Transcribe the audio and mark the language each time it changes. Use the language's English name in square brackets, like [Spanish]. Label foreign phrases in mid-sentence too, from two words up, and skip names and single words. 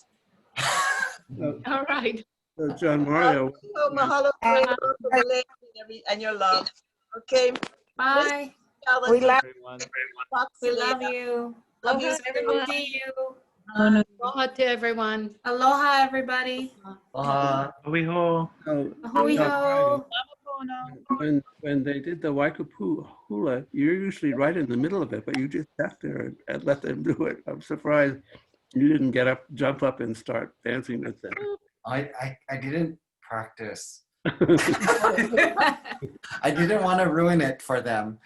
[English] All right. So John Mario. So mahalo and your love. Okay. Bye. We love We love you. Love you, everyone. See you. Aloha to everyone. Aloha, everybody. [Hawaiian] Awiho. Ahui-ho. [English] When they did the Waikapu hula, you're usually right in the middle of it, but you just sat there and let them do it. I'm surprised you didn't get up, jump up, and start dancing with them. I didn't practice. I didn't want to ruin it for them.